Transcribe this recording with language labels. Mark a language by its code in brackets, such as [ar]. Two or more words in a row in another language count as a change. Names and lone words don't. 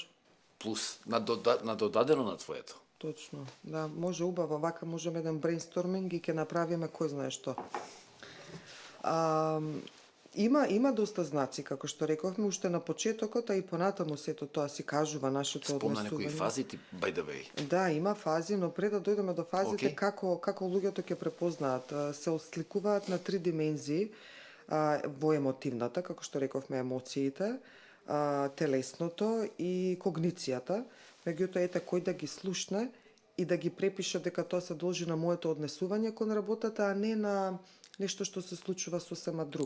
[mk] Плюс на додадено на твоето. Точно. Да, може убаво, вака можеме еден брейнсторминг и ќе направиме кој знае што. Има доста знаци, како што рековме, уште на почетокот, а и понатаму сето тоа си кажува нашето однесување. Спомна некои фази, [en] by the way. [mk] Да, има фази, но пред да дојдеме до фазите, како луѓето ќе препознаат, се осликуваат на 3 димензии во емотивната, како што рековме, емоциите, телесното и когницијата. Меѓутоа, ете, кој да ги слушне и да ги препише дека тоа се должи на моето однесување кон работата, а не на нешто што се случува сосема друго.